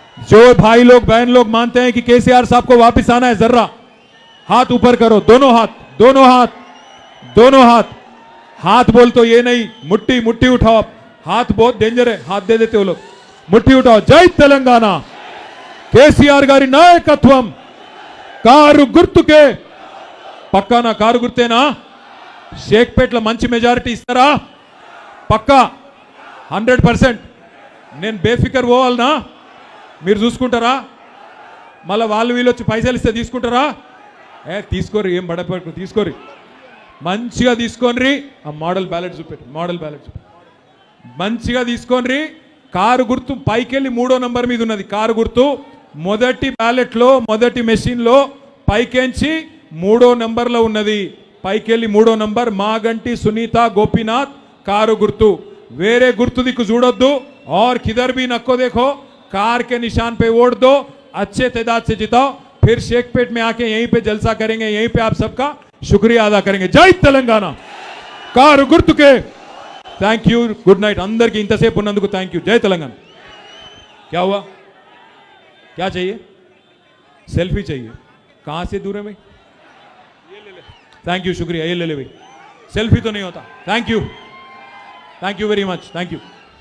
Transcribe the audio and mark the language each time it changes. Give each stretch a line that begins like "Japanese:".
Hindi: जो भाई लोग बहन लोग मानते हैं कि केसीआर साहब को वापस आना है, जर्रा हाथ ऊपर करो, दोनों हाथ, दोनों हाथ, दोनों हाथ। हाथ बोल तो ये नहीं, मुट्ठी मुट्ठी उठाओ, हाथ बहुत डेंजर है, हाथ दे देते हो लोग, मुट्ठी उठाओ।
Telugu: जय तेलंगाना, केसीआर गारी नायकत्वम, కారు గుర్తుకే, పక్కానా కారు గుర్తేనా? షేక్పేట్లో మంచి మెజారిటీ ఇస్తారా? పక్కా 100%। నేను బేఫికర్ పోవాలనా? మీరు చూసుకుంటారా? మళ్ళీ వాళ్ళు వీళ్ళు వచ్చి పైసలు ఇస్తే తీసుకుంటారా? తీసుకోరు, ఏం బడపడు, తీసుకోరు, మంచిగా తీసుకోండి। ఆ మోడల్ బ్యాలెట్ చూపెట్టు, మోడల్ బ్యాలెట్ చూపెట్టు, మంచిగా తీసుకోండి। కారు గుర్తు పైకెళ్ళి 3వ నంబర్ మీద ఉన్నది కారు గుర్తు, మొదటి బ్యాలెట్లో మొదటి మెషిన్లో పైకెంచి 3వ నంబర్లో ఉన్నది, పైకెళ్ళి 3వ నంబర్ మాగంటి సునీత గోపీనాథ్ కారు గుర్తు, వేరే గుర్తు దిక్కు చూడొద్దు।
Hindi: और किधर भी नको देखो, कार के निशान पे वोट दो, अच्छे तादाद से जिताओ, फिर शेखपेट में आके यहीं पे जलसा करेंगे, यहीं पे आप सबका शुक्रिया अदा करेंगे।
Telugu: जय तेलंगाना, కారు గుర్తుకే।
Hindi: थैंक यू, गुड नाइट अंदर की इंतसेप उन्नंदुकु थैंक यू। जय तेलंगाना। क्या हुआ, क्या चाहिए? सेल्फी चाहिए, कहां से दूर है भाई? ये ले ले, थैंक यू, शुक्रिया, ये ले ले भाई, सेल्फी तो नहीं होता। Thank you very much, thank you.